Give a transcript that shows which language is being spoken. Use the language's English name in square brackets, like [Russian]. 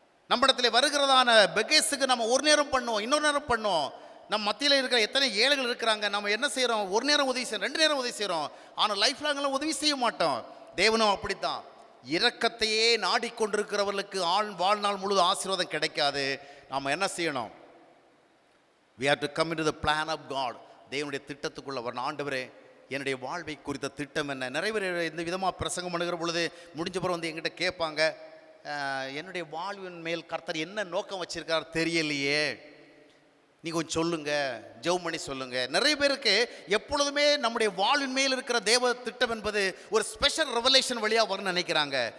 [Tamil] நம்மிடத்தில் வருகிறதான பெகேஸுக்கு நம்ம ஒரு நேரம் பண்ணுவோம், இன்னொரு நேரம் பண்ணுவோம். நம்ம மத்தியில் இருக்கிற எத்தனை ஏழைகள் இருக்கிறாங்க, நம்ம என்ன செய்கிறோம்? ஒரு நேரம் உதவி செய்கிறோம், 2 நேரம் உதவி செய்கிறோம். ஆனால் லைஃப் லாங்கெல்லாம் உதவி செய்ய மாட்டோம். தேவனும் அப்படித்தான். இரக்கத்தையே நாடிக்கொண்டிருக்கிறவர்களுக்கு வாழ்நாள் முழு ஆசீர்வாதம் கிடைக்காது. நாம் என்ன செய்யணும்? [English] we have to come into the plan of God. [Tamil] தேவனுடைய திட்டத்துக்குள்ள வரணும். ஆண்டவரே என்னுடைய வாழ்வை குறித்த திட்டம் என்ன? நிறைய பேர் இந்த விதமாக பிரசங்கம் பண்ணுகிற பொழுது முடிஞ்ச பிறகு வந்து எங்கிட்ட கேட்பாங்க, என்னுடைய வாழ்வின் மேல் கர்த்தர் என்ன நோக்கம் வச்சிருக்கார் தெரியலையே, நீ கொஞ்சம் சொல்லுங்க, ஜெபம் பண்ணி சொல்லுங்க. நிறைய பேருக்கு எப்பொழுதுமே நம்முடைய வாழ்வின் மேல் இருக்கிற தேவ திட்டம் என்பது ஒரு ஸ்பெஷல் ரெவலேஷன் வழியாக வரும்னு நினைக்கிறாங்க.